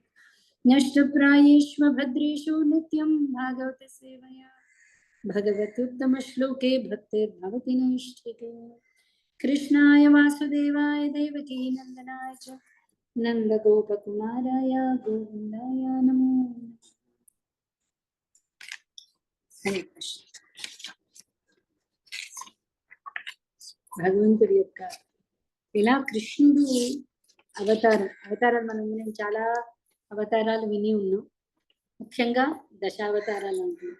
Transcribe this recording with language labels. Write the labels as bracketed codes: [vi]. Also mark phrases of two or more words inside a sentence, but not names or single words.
[sa] नष्टप्रायेष्व भद्रेषु नित्यं भागवत सेवया भगवत्युत्तमश्लोके भक्तिर्भवति नैष्ठिके। कृष्णाय वासुदेवाय देवकी नंदनाय च नंदगोपकुमाराय गोविंदाय नमो नमः। हरे कृष्ण। [te] భగవంతుడి యొక్క ఇలా కృష్ణుడు అవతారాలు మనం చాలా అవతారాలు విని ఉన్నాం. ముఖ్యంగా దశావతారాలు అంటున్నాం.